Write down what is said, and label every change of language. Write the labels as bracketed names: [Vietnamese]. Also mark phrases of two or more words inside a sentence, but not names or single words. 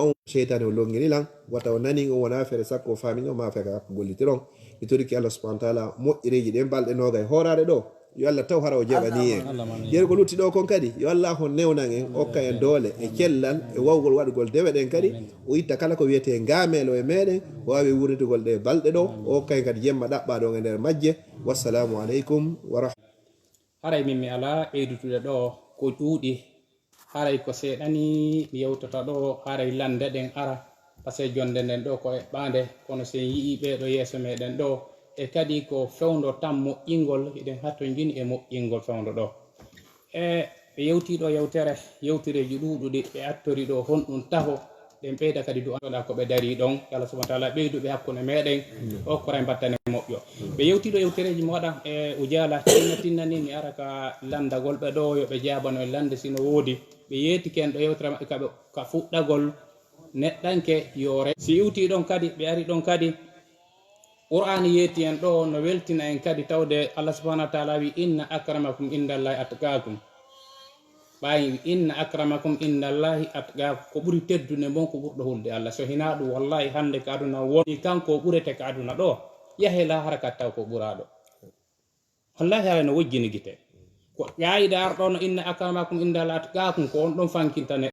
[Fula] sheytane o longini lan wata o nani o wona fere sakko famino ma feka gollitiron mi toriki Allah [Arabic] سبحانه وتعالى [Fula] moƴƴireji ɗen balɗe noga e horade ɗo yo Allah taw hara o jaɓani en yeri ko lutti ɗo kon kadi yo Allah hon newnan en hokka en doole e cellal e wawgol waɗugol dewe ɗen kadi o itta kala ko wiyete gamelo e meɗen o wawi wurnitugol ɗe balɗe ɗo o hokka en kadi jemma ɗaɓɓa ɗon e nder majje. [Arabic] والسلام عليكم ورحمة الله. [Fula] haray min mi ala ɓeydutude ɗo ko ɗuuɗi haray ko seeɗani mi yewtata ɗo haray lande ɗen ara [French] par ce que [Fula] jonde nden ɗo ko eɓɓande kono sen yii ɓeɗo yeeso meɗen ɗo e kadi ko fewndo tan moƴƴingol eɗen hatto jini e moƴƴingol fewndo ɗo e ɓe yewtiɗo yewtireji ɗuɗuɗi ɓe attori ɗo honɗum taho ɗen ɓeyda kadi du andoɗa ko ɓe dari ɗon Allah [Arabic] سبحانه وتعالى [Fula] ɓeyduɓe hakkude meɗen o koray battane moƴƴo ɓe yewtiɗo yewtereji moɗon e o jaala tinnani mi ara ka landagol ɓe ɗo yoɓe jabano e lande sino woodi ɓe yettiki en ɗo yewtere maɓɓe kaɓe ka fuɗɗagol neɗɗanke yoore si iwti ɗon kadi ɓe ari ɗon kadi qur'ani yetti en ɗo no weltina en kadi tawde Allah [Arabic] سبحانه وتعالى [Fula] wi [Arabic] إن أكرمكم عند الله أتقاكم [Fula] ɓayi wi [Arabic] إن أكرمكم عند الله أتقاكم [Fula] ko ɓuri teddude mon ko ɓurɗo hulde Allah so hina ɗum wallahi hande ka aduna woni kanko ɓurete ka aduna ɗo yahe lahara kat taw ko ɓuraɗo wallahi haala no wojjini gite ko ƴayide arɗo no [Arabic] إن أكرمكم عند الله أتقاكم [Fula] ko on ɗon fankintane